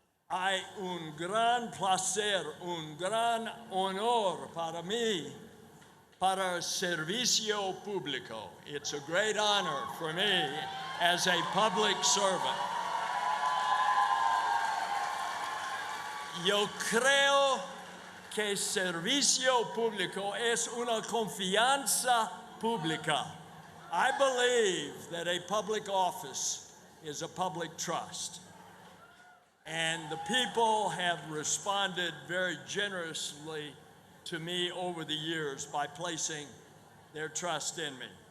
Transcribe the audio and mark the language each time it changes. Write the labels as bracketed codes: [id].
[es] Hay un gran placer, un gran honor para mí, para servicio público. [en] It's a great honor for me as a public servant. [es] Yo creo que servicio público es una confianza pública. [en] I believe that a public office is a public trust. And the people have responded very generously to me over the years by placing their trust in me.